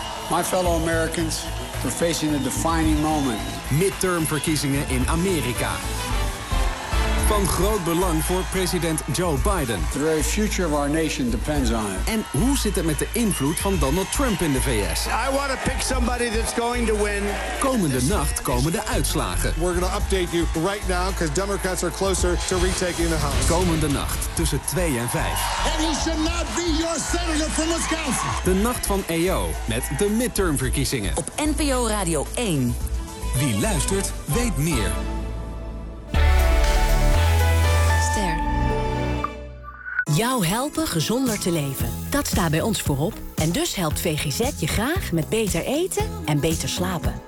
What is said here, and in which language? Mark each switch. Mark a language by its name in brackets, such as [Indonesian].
[English] My fellow Americans, we're facing a defining moment. [Dutch] Midtermverkiezingen in Amerika. Van groot belang voor president Joe Biden. [English] The very future of our nation depends on it. [Dutch] En hoe zit het met de invloed van Donald Trump in de VS? [English] I want to pick somebody that's going to win. [Dutch] Komende nacht komen de uitslagen. [English] We're going to update you right now because Democrats are closer to retaking the house. [Dutch] Komende nacht tussen 2 en 5. [English] And he should not be your senator from Wisconsin. [Dutch] De nacht van EO met de midtermverkiezingen. Op NPO Radio 1. Wie luistert, weet meer. Jou helpen gezonder te leven. Dat staat bij ons voorop. En dus helpt VGZ je graag met beter eten en beter slapen.